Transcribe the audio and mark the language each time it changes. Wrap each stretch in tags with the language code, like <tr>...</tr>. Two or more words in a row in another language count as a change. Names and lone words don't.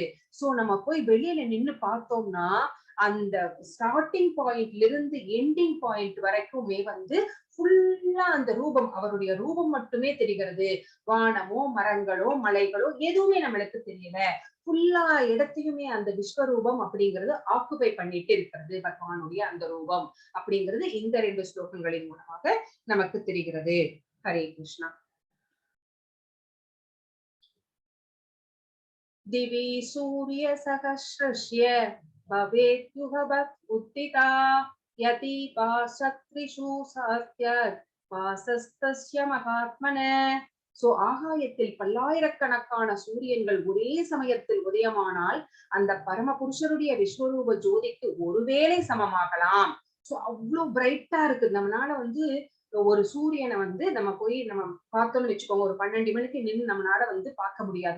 <ta>சோ நம்ம போய் வெளியில நின்னு பார்த்தோம்னா அந்த</ta> <en>starting point-la</en> <ta>இருந்து</ta> <en>ending point</en> <ta>வரைக்குமே வந்து ஃபுல்லா அந்த ரூபம், அவருடைய ரூபம் மட்டுமே தெரிகிறது. வானமோ மரங்களோ மலைகளோ எதுவுமே நம்மளுக்கு தெரியல. ஃபுல்லா இடத்தையுமே அந்த விஸ்வரூபம் அப்படிங்கிறது ஆக்குபை பண்ணிட்டு இருக்கிறது. பகவானுடைய அந்த ரூபம் அப்படிங்கிறது இந்த 2 ஸ்லோகங்களின் மூலமாக நமக்கு தெரிகிறது. ஹரே கிருஷ்ணா.</ta> <sa>दिवि सूर्य सहस्रस्य भवेद्युगवत् उत्थिता यदीपाशत्रिषु सहस्रत् वासस्तस्य महात्मन.</sa> <ta>சோ ஆகாயத்தில் பல்லாயிரக்கணக்கான சூரியன்கள் ஒரே சமயத்தில் உதயமானால் அந்த பரமபுருஷருடைய விஸ்வரூப ஜோதிக்கு ஒருவேளை சமமாகலாம். சோ அவ்வளவு பிரைட்டா இருக்கு. நம்மளால வந்து ஒரு சூரியனை வந்து நம்ம போய் நம்ம பார்த்தோம்னு வச்சுக்கோங்க, ஒரு 12 மணிக்கு நின்று நம்மளால வந்து பார்க்க முடியாது.</ta>